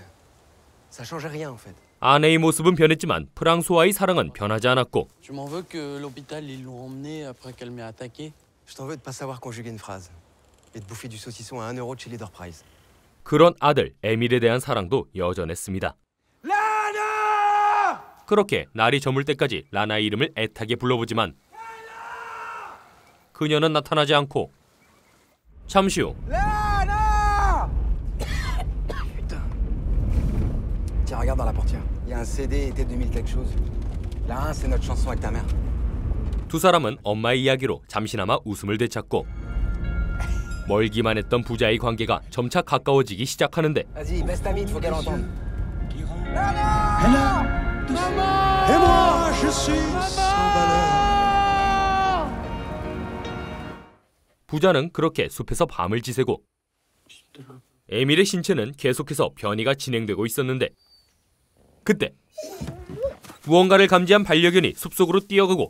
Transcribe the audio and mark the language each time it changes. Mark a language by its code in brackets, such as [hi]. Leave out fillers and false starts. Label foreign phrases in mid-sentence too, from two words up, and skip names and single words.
[fr] Ça changeait rien en fait. [ko] 아내의 모습은 변했지만 프랑소와의 사랑은 변하지 않았고 [fr] Tu m'en veux que l'hôpital ils l'ont emmenée après qu'elle m'ait attaqué? Je t'en veux de pas savoir conjuguer une phrase. Et de bouffer du saucisson à 1 euro de chez Leader Price. [ko] 그런 아들 에밀에 대한 사랑도 여전했습니다. 라나! 그렇게 날이 저물 때까지 라나의 이름을 애타게 불러보지만 그녀는 나타나지 않고 잠시 후 [fr] Lana! Putain. Tiens, regarde dans la portière. Il y a un CD été 2000 quelque chose. La 1, c'est notre chanson avec ta mère. [ko] 두 사람은 엄마의 이야기로 잠시나마 웃음을 되찾고 멀기만 했던 부자의 관계가 점차 가까워지기 시작하는데 [fr] Vas-y, baisse ta mythe, faut qu'elle entende. [ko] 부자는 그렇게 숲에서 밤을 지새고 에밀의 신체는 계속해서 변이가 진행되고 있었는데 그때 무언가를 감지한 반려견이 숲속으로 뛰어가고